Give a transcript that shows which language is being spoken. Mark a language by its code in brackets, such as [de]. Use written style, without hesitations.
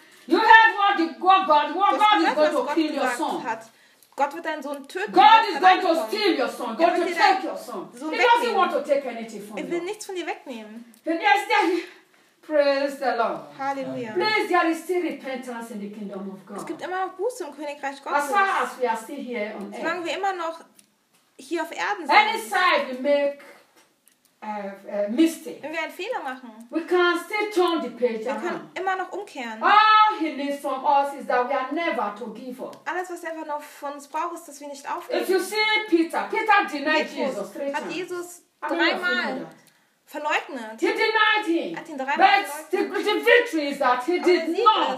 [en] You heard what the God what God is going to kill your son. [de] Gott wird deinen Sohn töten. [en] God is going to steal your son. God will take your son. [de] Sohn [en] he doesn't want to take anything from you. [de] Er will nichts von dir wegnehmen. [en] Yes, praise the Lord. Hallelujah. Please, there is still repentance in the kingdom of God. [de] Es gibt immer noch Buße im Königreich Gottes. [en] As far as we are still here on earth. [de] Solange wir immer noch hier auf Erden sind. [en] Any side we make mistake. [de] Wenn wir einen Fehler machen. [en] We can still turn the page. [de] Wir können immer noch umkehren. [en] All he needs from us is that we are never to give up. [de] Alles, was er einfach noch von uns braucht, ist, dass wir nicht aufgeben. [en] If you see Peter denied Jesus three times. [de] Hat Jesus dreimal verleugnet. [en] He denied him. [de] Hat ihn dreimal verleugnet. [en] But the victory is that he did not.